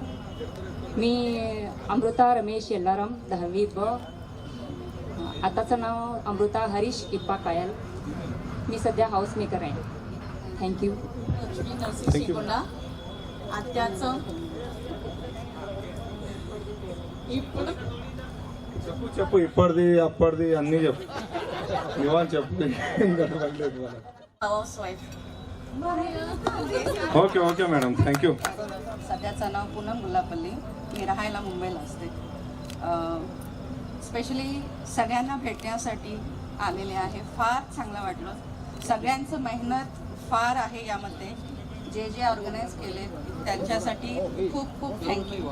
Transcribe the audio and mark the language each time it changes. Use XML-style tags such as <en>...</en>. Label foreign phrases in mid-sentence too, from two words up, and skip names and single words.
<mr>मी अमृता रमेश येल्लाराम 10वी ब. आताचं नाव अमृता हरीश इप्पा कायल. मी सध्या हाऊसमेकर आहे. थँक्यू. आत्याचं</mr> <te>చెప్పు ఇప్పటిది అప్పటిది అన్నీ చెప్పు ఇవాళ చెప్పు</te> <en>house wife okay okay madam thank you.</en> <mr>सध्याचं नाव पूनम गुलापल्ली. मी राहायला मुंबईला असते. स्पेशली सगळ्यांना भेटण्यासाठी आलेले आहे. फार चांगलं वाटलं. सगळ्यांचं मेहनत फार आहे यामध्ये. जे जे ऑर्गनाईज केले त्यांच्यासाठी खूप खूप थँक्यू.</mr>